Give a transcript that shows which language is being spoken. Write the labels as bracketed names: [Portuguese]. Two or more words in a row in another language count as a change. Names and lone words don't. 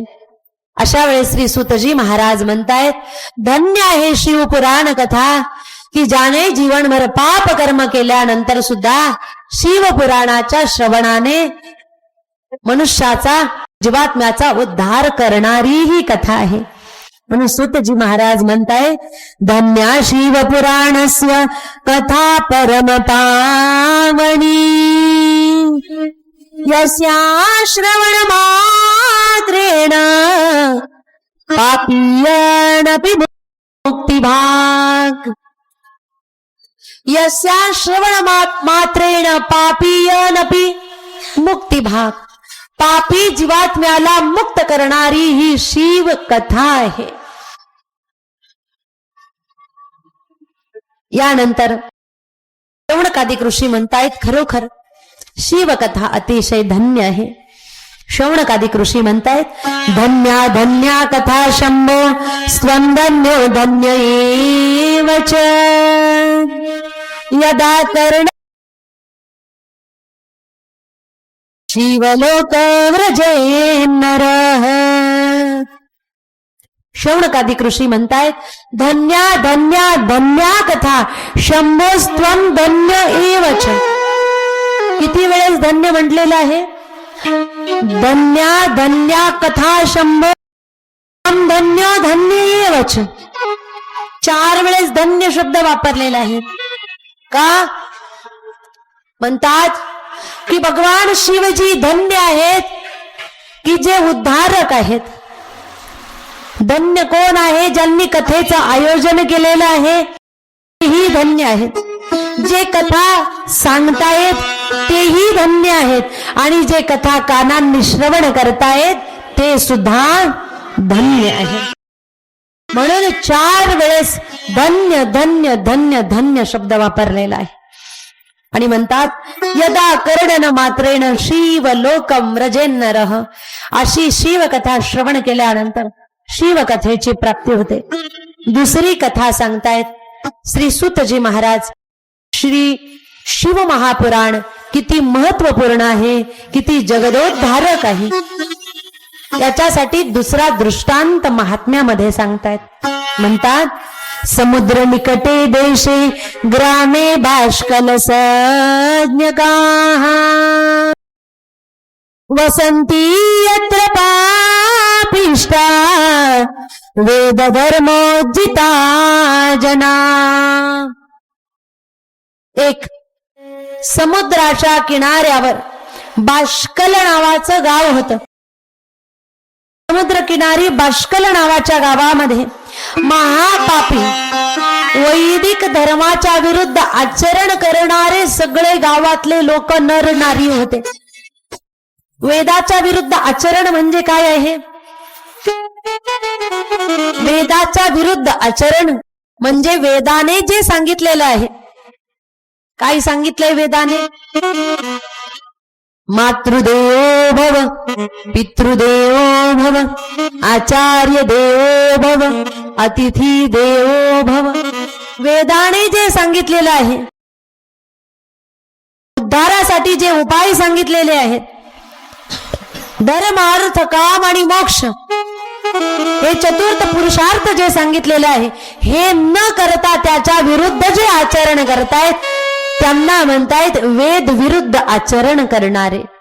[Marathi] अशा वेळेस श्री सुतजी महाराज म्हणतायत, धन्य आहे शिवपुराण कथा, की ज्याने जीवनभर पाप कर्म केल्यानंतर सुद्धा शिवपुराणाच्या श्रवणाने मनुष्याचा, जीवात्म्याचा उद्धार करणारी ही कथा आहे. म्हणून सुतजी महाराज म्हणताय, [Sanskrit] धन्या शिवपुराणस्य कथा परम पावनी, यस्या श्रवण मात्रेण पापीयनपि मुक्तिभाग. यस्या श्रवण मात्रेण पापीयनपि मुक्तिभाग. [Marathi] पापी जीवात्म्याला मुक्त करणारी ही शिव कथा आहे. यानंतर शौनकादिक ऋषी म्हणतायत, खरोखर शिवकथा अतिशय धन्य आहे. शौनकादिक ऋषी म्हणतायत, [Sanskrit] धन्या धन्या कथा शंभो स्वं धन्यो धन्य एव च, यदा कर्ण शिवलोक व्रजे नरः. [Marathi] शौनकादिक ऋषी म्हणतायत, [Sanskrit] धन्या धन्या धन्या कथा शंभोस्त्वं धन्य एव च. [Marathi] किती वेळेस धन्य म्हटलेलं आहे? [Sanskrit] धन्या धन्या कथा शंभो धन्य धन्य एव च. [Marathi] 4 वेळेस धन्य शब्द वापरलेला आहे. का म्हणतात की भगवान शिवजी धन्य आहेत की जे उद्धारक आहेत. धन्य कोण आहे? ज्यांनी कथेचं आयोजन केलेलं आहे तेही धन्य आहेत. जे कथा सांगतायत तेही धन्य आहेत. आणि जे कथा कानांनी श्रवण करतायत ते सुद्धा धन्य आहेत. म्हणून 4 वेळेस धन्य धन्य धन्य धन्य शब्द वापरलेला आहे. आणि म्हणतात, [Sanskrit] यदा कर्णन मात्रेण शिवलोकं व्रजेन नरः. [Marathi] अशी शिवकथा श्रवण केल्यानंतर शिवकथेची प्राप्ती होते. दुसरी कथा सांगतायत श्री सुतजी महाराज, श्री शिव महापुराण किती महत्वपूर्ण आहे, किती जगदोद्धारक आहे, याच्यासाठी दुसरा दृष्टांत महात्म्यामध्ये सांगतायत. [Sanskrit] म्हणतात समुद्र निकटे देशे ग्रामे बाष्कल सज्ञकाः वसंती यत्र पापिष्टा वेद धर्मोज्जिता जना. [Marathi] एक समुद्राच्या किनाऱ्यावर बाष्कल नावाचं गाव होतं. समुद्र किनारी बाष्कल नावाच्या गावामध्ये महापापी वैदिक धर्माच्या विरुद्ध आचरण करणारे सगळे गावातले लोक नर नारी होते. वेदाच्या विरुद्ध आचरण म्हणजे काय आहे? वेदाच्या विरुद्ध आचरण म्हणजे वेदाने जे सांगितलेलं आहे. काय सांगितलंय वेदाने? [Sanskrit] मातृदेवो भव, पितृदेवो भव, आचार्य देवो भव, अतिथी देवो भव. [Marathi] वेदाने जे सांगितलेलं आहे, उद्धारासाठी जे उपाय सांगितलेले आहेत, धर्म अर्थ काम आणि मोक्ष हे चतुर्थ पुरुषार्थ जे सांगितलेले आहे, हे न करता त्याच्या विरुद्ध जे आचरण करतायत त्यांना म्हणतायत वेद विरुद्ध आचरण करणारे.